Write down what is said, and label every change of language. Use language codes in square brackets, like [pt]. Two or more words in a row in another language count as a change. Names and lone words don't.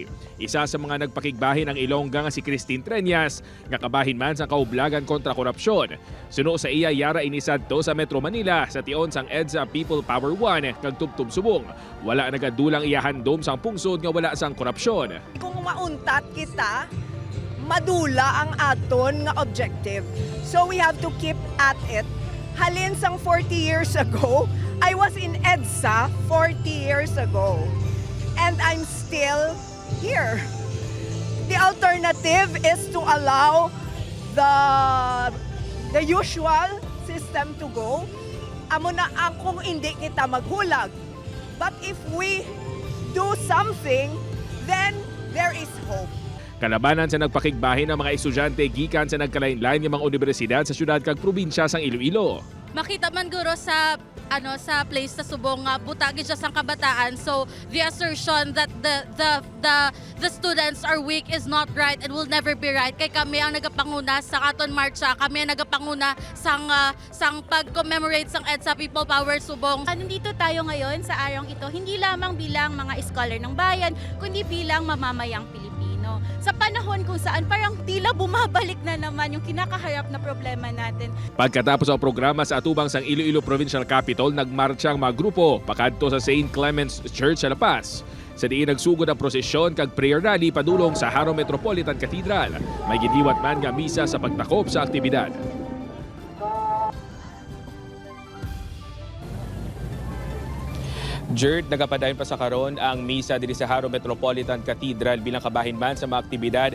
[hil] Isa sa mga nagpakigbahin ang Ilongga nga si Christine Treñas nga kabahin man sa kaublagan kontra korupsyon. Suno sa iya yara inisadto sa Metro Manila sa tion sang EDSA People Power 1 kag tubtub subong. Wala nagadulang iyahandom sang pungsod nga wala sang korupsyon. Kung mauntat kita, madula ang aton nga objective. [en] So we have to keep at it. [hil] Halin sang [en] 40 years ago, I was in EDSA 40 years ago. And I'm still here. The alternative is to allow the usual system to go. [hil] Amo na kung hindi kita maghulag. [en] But if we do something, then there is hope. [hil] Kalabanan sa nagpakigbahin ng mga estudyante gikan sa nagkalain-lain ng mga universidad sa syudad kag probinsya sang Iloilo. Makita man guro sa sa place sa subong nga butagi siya sang kabataan, [en] so the assertion that the students are weak is not right and will never be right. [hil] Kay kami ang nagapanguna sa aton marcha, kami ang nagapanguna sang pag-commemorate sang EDSA People Power subong. [tl] Nandito tayo ngayon sa arang ito hindi lamang bilang mga scholar ng bayan kundi bilang mamamayang Pilipino. Sa panahon kung saan parang tila bumabalik na naman yung kinakaharap na problema natin. [hil] Pagkatapos ang programa sa atubang sang Iloilo Provincial Capital, nagmarcha ang mga grupo pakadto sa St. Clement's Church sa La Paz. Sa diin nagsugod ang prosesyon kag [en] prayer rally [hil] padulong sa Haro Metropolitan Cathedral. May giniwat man nga misa sa pagtakop sa aktibidad. Jert, nagapadayon pa sa karon ang misa diri sa Haro Metropolitan Cathedral bilang kabahin man sa mga aktibidad